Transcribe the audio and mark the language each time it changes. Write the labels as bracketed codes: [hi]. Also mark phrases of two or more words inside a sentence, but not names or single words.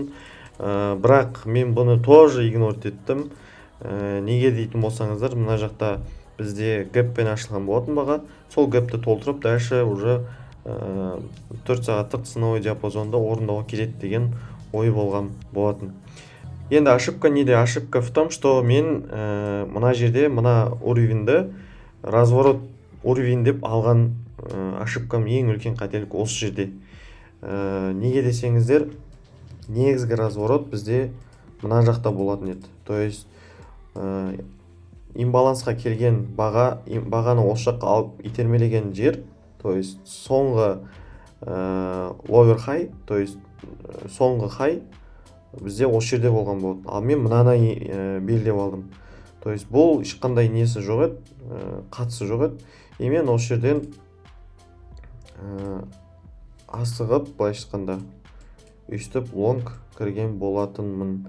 [kk] Бірақ мен бұны [ru] тоже игнорить [kk] еттім. Неге дейтін болсаңыздар, мына жақта бізде гэппен ашылған болатын баға. Сол гэпті толтырып, [ru] дальше уже [kk] 4 сағаттық [ru] ценовой диапазонды [kk] орындауға келеді деген ой болған болатын. Енді ошибка неде? [ru] Ошибка в том, что [kk] мен мына жерде мына уровеньді [ru] разворот уровень [kk] деп алған ошибкам ең үлкен қателік осы жерде. Неге десеңіздер, негізгі разворот бізде мына жақта болатын еді. [ru] То есть [kk] имбалансқа келген бағаны осы жаққа алып итермелеген жер, [ru] то есть [kk] соңғы [en] lower high, [ru] то есть [kk] соңғы high бізде осы жерде болған болды. Ал мен мынаны белгілеп алдым. [ru] То есть [kk] бұл ешқандай несі жоқ еді, қатысы жоқ еді. Мен осы жерден асығып, былай шыққанда өйстіп лонг кірген болатынмын.